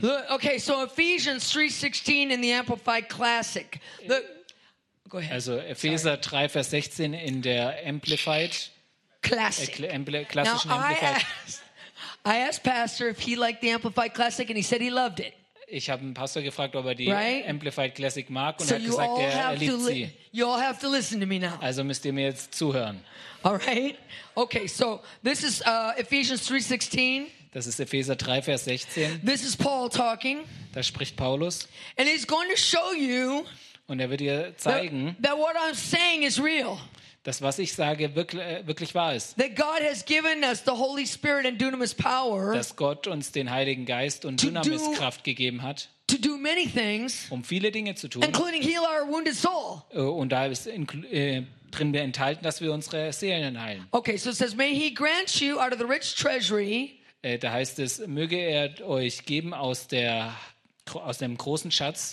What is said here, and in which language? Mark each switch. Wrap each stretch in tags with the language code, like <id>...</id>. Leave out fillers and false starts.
<en>Look, okay, so Ephesians 3:16 in the Amplified Classic. Look, go ahead.</en> <de>Also Epheser 3, Vers 16 in der Amplified</de> <en>Classic.</en> <de>Klassischen</de> <en>now, Amplified. I asked Pastor if he liked the Amplified Classic and he said he loved it.</en> <de>Ich habe einen Pastor gefragt, ob er die</de> <en>right?</en> <de>Amplified Classic mag und so hat gesagt, er liebt sie.</de> <en>You all have to listen to me now.</en> <de>Also müsst ihr mir jetzt zuhören.</de> <en>All right. Okay, so this is Ephesians 3:16.</en> <de>Das ist Epheser 3, Vers 16.</de> <en>This is Paul talking.</en> <de>Da spricht Paulus.</de> <en>And he's going to show you,</en> <de>und er wird dir zeigen,</de> <en>that what I'm saying is real.</en> <de>Dass was ich sage wirklich wahr ist.</de> <en>That God has given us the Holy Spirit and dunamis power,</en> <de>dass Gott uns den Heiligen Geist und dunamis Kraft gegeben hat,</de> <en>to do many things,</en> <de>um viele Dinge zu tun,</de> <en>including heal our wounded soul.</en> <de>Und da ist drin wir enthalten, dass wir unsere Seelen heilen.</de> <en>Okay, so it says, may he grant you out of the rich treasury.</en> <de>Da heißt es, möge er euch geben aus dem großen Schatz</de>